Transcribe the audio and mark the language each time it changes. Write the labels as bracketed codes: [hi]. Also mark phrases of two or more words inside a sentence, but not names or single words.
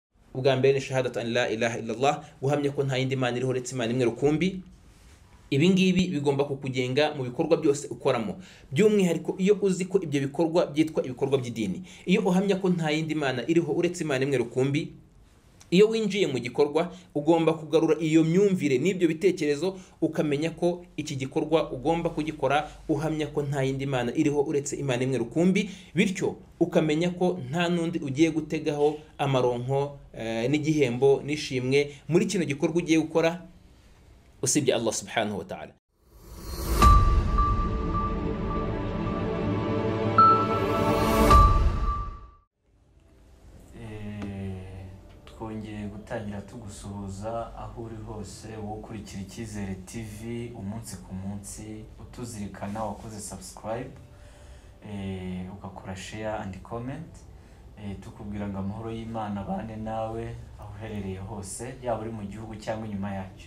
[rw] ubwa mbere ni [ar] شهادة أن لا إله إلا الله, [rw] guhamya ko nta yindi mana iriho uretse Imana imwe rukumbi. Ibi ngibi bigomba kukugenga mu bikorwa byose ukoramo, by'umwihariko iyo uzi ko ibyo bikorwa byitwa ibikorwa by'idini. Iyo uhamya ko nta yindi mana iriho uretse Imana imwe rukumbi, iyo winjiye mu gikorwa ugomba kugarura iyo myumvire n'ibyo bitekerezo, ukamenya ko iki gikorwa ugomba kugikora uhamya ko nta yindi mana iriho uretse Imana imwe rukumbi, bityo ukamenya ko nta nundi ugiye gutegaho amaronko n'igihembo n'ishimwe muri kino gikorwa ugiye gukora usibye [ar] الله سبحانه وتعالى. [rw] Twongeye gutangira tugusuhuza aho uri hose, wowe ukurikira Icyizere TV umunsi ku munsi, utuzirikana wakoze subscribe, ugakora [en] share and comment, [rw] tukubwira ngo amahoro y'Imana bane nawe aho uherereye hose, yaba uri mu gihugu cyangwa inyuma yacyo.